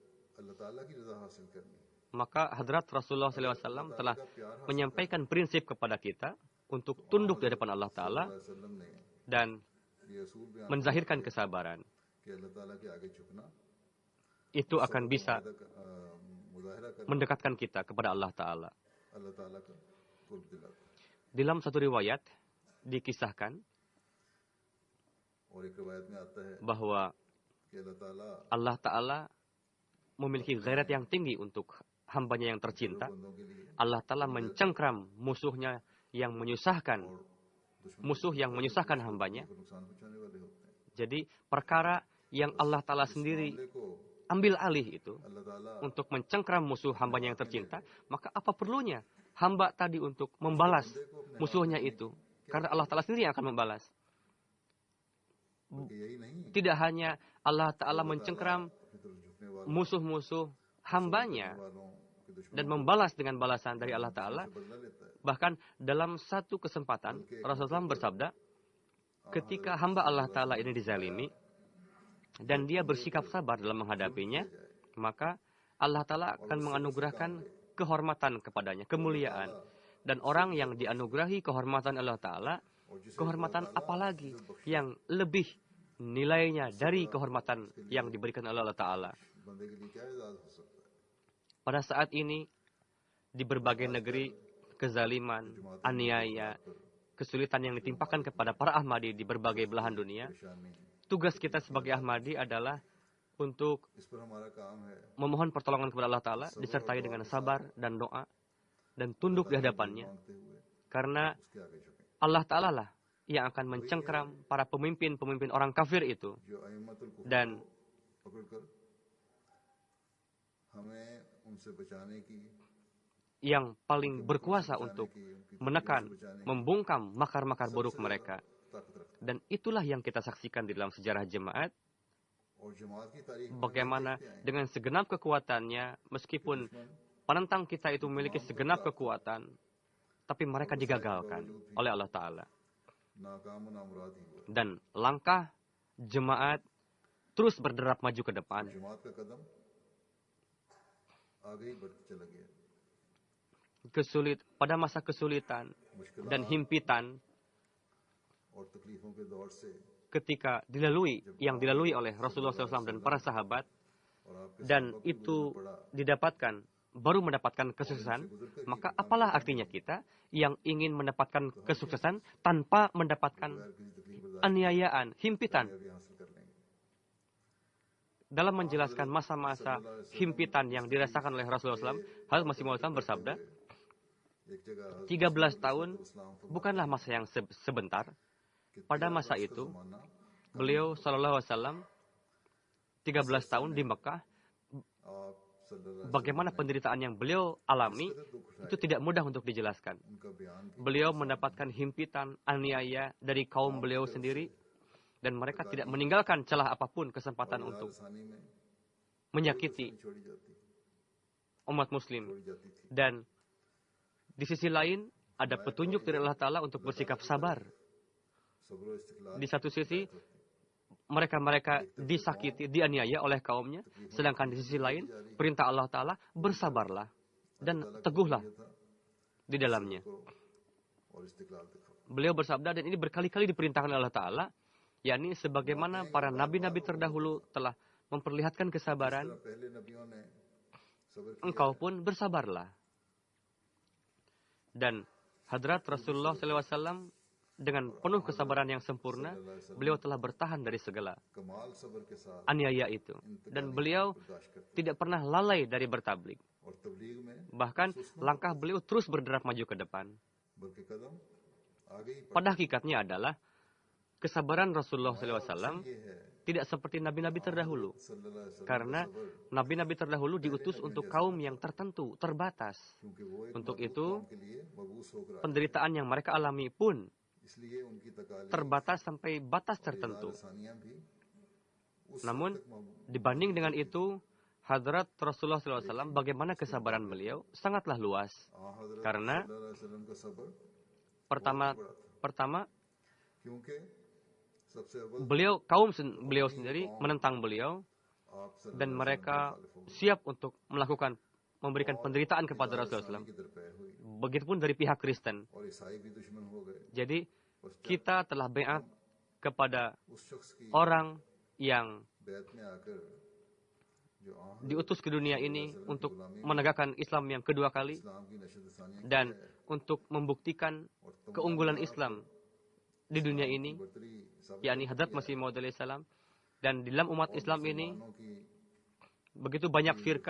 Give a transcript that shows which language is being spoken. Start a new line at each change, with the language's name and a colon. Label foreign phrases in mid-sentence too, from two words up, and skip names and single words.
Indonesian: maka Hadrat Rasulullah SAW telah menyampaikan prinsip kepada kita untuk tunduk di hadapan Allah Ta'ala dan menzahirkan kesabaran. Itu akan bisa mendekatkan kita kepada Allah Ta'ala.
Urdu: اللہ تعالیٰ کا قرب دلاتا ہے.
Indonesian: Dalam satu riwayat dikisahkan
Urdu: اور ایک روایت میں آتا ہے
Indonesian: bahwa
Urdu: کہ اللہ تعالیٰ
Indonesian: Allah Ta'ala memiliki gairat yang tinggi untuk hambanya yang tercinta.
Urdu: بندوں کے لیے
Indonesian: Allah Ta'ala mencengkram musuhnya yang menyusahkan, musuh yang menyusahkan hambanya.
Urdu: کو نقصان پہنچانے والے ہوتے ہیں.
Indonesian: Jadi perkara yang Allah Ta'ala sendiri
Urdu: معاملے کو
Indonesian: ambil alih itu
Urdu: अल्लाह ताला
Indonesian: untuk mencengkram musuh hambanya yang tercinta, maka apa perlunya hamba tadi untuk membalas musuhnya itu? Karena Allah Ta'ala sendiri yang akan membalas.
Urdu: بلکہ یہی نہیں
Indonesian: Tidak hanya Allah Ta'ala mencengkram
Urdu: اپنی طرف جھکنے والوں
Indonesian: musuh-musuh hambanya
Urdu: والوں کے دشمن
Indonesian: dan membalas dengan balasan dari Allah Ta'ala.
Urdu: سے بدلہ لیتا ہے.
Indonesian: Bahkan dalam satu kesempatan Rasulullah SAW bersabda, ketika hamba Allah Ta'ala ini dizalimi dan dia bersikap sabar dalam menghadapinya, maka Allah Ta'ala akan menganugerahkan kehormatan kepadanya, kemuliaan. Dan orang yang dianugerahi kehormatan Allah Ta'ala, kehormatan apalagi yang lebih nilainya dari kehormatan yang diberikan oleh Allah Ta'ala.
Urdu: بندے کے لیے کیا اجازت ہو سکتا ہے?
Indonesian: Pada saat ini, di berbagai negeri, kezaliman, aniaya, kesulitan yang ditimpakan kepada para Ahmadi di berbagai belahan dunia,
Urdu: परेशानी
Indonesian: tugas kita sebagai Ahmadi adalah untuk
Urdu: اس پر ہمارا کام ہے
Indonesian: memohon pertolongan kepada Allah Ta'ala, disertai dengan sabar dan doa, dan tunduk di hadapannya.
Urdu: مانگتے ہوئے
Indonesian: Karena
Urdu: اس کے آگے جھکیں.
Indonesian: Allah Ta'ala lah yang akan mencengkram para pemimpin-pemimpin orang kafir itu.
Urdu: जो
Arabic: أئمة الكفر
Indonesian: Dan
Urdu: کو پکڑ کر ہمیں ان سے بچانے کی
Indonesian: yang paling berkuasa untuk menekan, membungkam makar-makar buruk mereka.
Urdu: طاقت رکھتا
Indonesian: Dan itulah yang kita saksikan di dalam sejarah jemaat,
Urdu: ہے۔ اور جماعت کی تاریخ میں
Indonesian: bagaimana dengan segenap kekuatannya, meskipun penentang kita itu memiliki segenap kekuatan, tapi mereka digagalkan oleh Allah Ta'ala.
Urdu: ناکام نامراد ہی ہوا.
Indonesian: Dan langkah jemaat terus berderap maju ke depan.
Urdu: جماعت کا قدم آگے ہی بڑھتے چلا گیا.
Indonesian: Pada masa kesulitan dan
Urdu: मुश्किलात
Indonesian: himpitan
Urdu: اور تکلیفوں کے دور سے
Indonesian: ketika yang dilalui oleh Rasulullah SAW dan para sahabat,
Urdu: اور آپ کے
Indonesian: dan
Urdu: صحابہ کو
Indonesian: itu
Urdu: گزرنا پڑا,
Indonesian: didapatkan, baru mendapatkan kesuksesan, maka apalah artinya kita yang ingin mendapatkan kesuksesan tanpa mendapatkan
Urdu: بغیر کسی تکلیف برداشت
Indonesian: aniayaan, himpitan.
Urdu: کامیابی حاصل کر لیں گے.
Indonesian: Dalam menjelaskan masa-masa himpitan yang dirasakan oleh Rasulullah SAW, Hazrat Masih Maud bersabda,
Urdu: ایک جگہ
Indonesian: 13 tahun
Urdu: इस्लाम
Indonesian: bukanlah masa yang sebentar. Pada masa itu,
Urdu: जमाना
Indonesian: beliau
Arabic: صلى الله عليه وسلم
Indonesian: 13 tahun di Mekah.
Urdu: आप सल्लल्लाहु
Indonesian: Bagaimana penderitaan yang beliau alami itu tidak mudah untuk dijelaskan.
Urdu: ان کا بیان بھی
Indonesian: Beliau mendapatkan himpitan, aniaya dari kaum beliau sendiri, dan mereka tidak meninggalkan celah apapun kesempatan untuk
Urdu: آسانی میں
Indonesian: menyakiti
Urdu: چھوڑی جاتی
Indonesian: umat muslim.
Urdu: چھوڑی جاتی تھی.
Indonesian: Dan di sisi lain ada petunjuk dari Allah Ta'ala untuk bersikap sabar.
Urdu: صبر اور استقلال
Indonesian: Di satu sisi mereka disakiti, dianiaya oleh kaumnya, sedangkan di sisi lain perintah Allah Ta'ala bersabarlah dan teguhlah di dalamnya.
Urdu: اور استقلال دکھاؤ.
Indonesian: Beliau bersabda, dan ini berkali-kali diperintahkan oleh Allah Ta'ala, yakni sebagaimana para nabi-nabi terdahulu telah memperlihatkan kesabaran,
Urdu: طرح پہلے نبیوں نے صبر کیا
Indonesian: engkau pun bersabarlah. Dan Hadrat Rasulullah SAW dengan penuh kesabaran yang sempurna, beliau telah bertahan dari segala
Urdu: کمال صبر کے ساتھ
Indonesian: aniaya itu. Dan beliau
Urdu: برداشت کرتے
Indonesian: tidak pernah lalai dari bertablik.
Urdu: اور تبلیغ میں
Indonesian: Bahkan langkah beliau terus berderap maju ke depan.
Urdu: بلکہ قدم آگے ہی
Indonesian: Pada hakikatnya adalah kesabaran Rasulullah SAW
Urdu: یہ ہے
Indonesian: tidak seperti nabi-nabi terdahulu.
Arabic: صلى الله عليه وسلم
Indonesian: Karena nabi-nabi terdahulu diutus untuk kaum yang tertentu, terbatas.
Urdu: کیونکہ وہ ایک
Indonesian: Untuk
Urdu: मखलूक
Indonesian: itu,
Urdu: قوم کے لیے مبعوث ہو کر آئے.
Indonesian: penderitaan yang mereka alami pun
Urdu: اس لیے ان کی تکالیف
Indonesian: terbatas sampai batas tertentu.
Urdu: آسانیاں بھی اس
Indonesian: Namun,
Urdu: وقت تک مبعوث
Indonesian: dibanding dengan itu, Hadrat Rasulullah SAW, bagaimana kesabaran beliau sangatlah luas.
Urdu: हज़रत
Indonesian: Karena
Arabic: صلى الله عليه وسلم
Urdu: کا صبر
Indonesian: pertama
Urdu: کیونکہ سب سے اول
Indonesian: beliau sendiri menentang beliau,
Urdu: आप
Indonesian: dan mereka siap untuk memberikan penderitaan kepada Rasulullah SAW.
Urdu: کی درپے ہوئی
Indonesian: Begitupun dari pihak Kristen.
Urdu: اور عیسائی بھی دشمن ہو گئے.
Indonesian: Jadi kita telah beat kepada
Urdu: اس شخص کی
Indonesian: orang yang
Urdu: بیعت میں آ کر
Indonesian: diutus ke dunia ini untuk menegakkan Islam yang kedua kali dan untuk membuktikan keunggulan Islam di dunia ini, yakni Hadrat Masih Maud
Arabic: عليه السلام.
Indonesian: Dan di dalam umat Islam ini begitu banyak firqah.